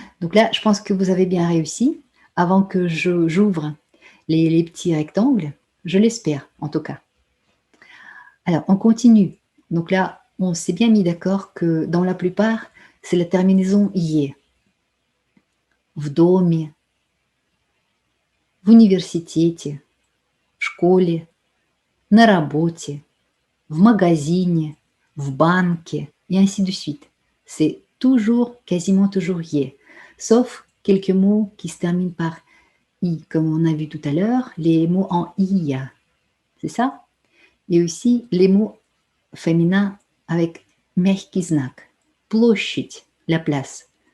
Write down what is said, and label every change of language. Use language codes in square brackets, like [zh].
[fr] Donc là, je pense que vous avez bien réussi. Avant que j'ouvre les petits rectangles, je l'espère en tout cas. Alors, on continue. Donc là, on s'est bien mis d'accord que dans la plupart, c'est la terminaison IE. [ru] В доме, в университете, в школе, на работе, в магазине, в банке, [fr] et ainsi de suite. C'est toujours, quasiment toujours IE. Sauf quelques mots qui se terminent par I, comme on a vu tout à l'heure, les mots en IA. C'est ça? Et aussi les mots féminins avec [ru] мягкий знак. [fr] Площадь, la place.